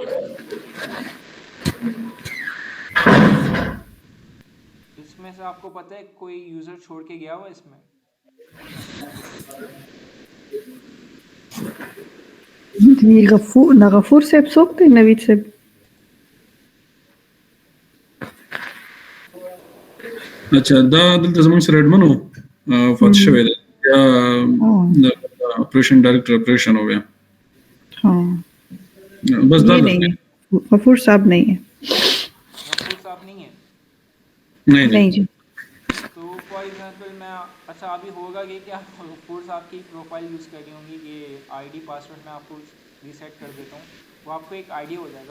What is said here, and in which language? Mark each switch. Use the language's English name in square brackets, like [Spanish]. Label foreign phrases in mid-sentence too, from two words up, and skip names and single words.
[Hindi] इसमें से आपको पता है कोई यूज़र छोड़ के गया हुआ इसमें? गफूर साहब सोखते नवीद साहब। [Pashto] अच्छा, दा دلته زموږ سره اډمنو فاتح شوی دی یا [English] operation director operation [Hindi] हो गया। हाँ बस ये दादा नहीं है, गफूर साहब नहीं है। गफूर साहब नहीं है? नहीं नहीं नहीं जी। तो [English] for example [Hindi] मैं, अच्छा अभी होगा ये कि आप गफूर साहब की प्रोफाइल यूज़ कर रही होंगी, ये [English] ID password [Hindi] मैं आपको रीसेट कर देता हूँ, वो आपको एक आईडी हो जाएगा।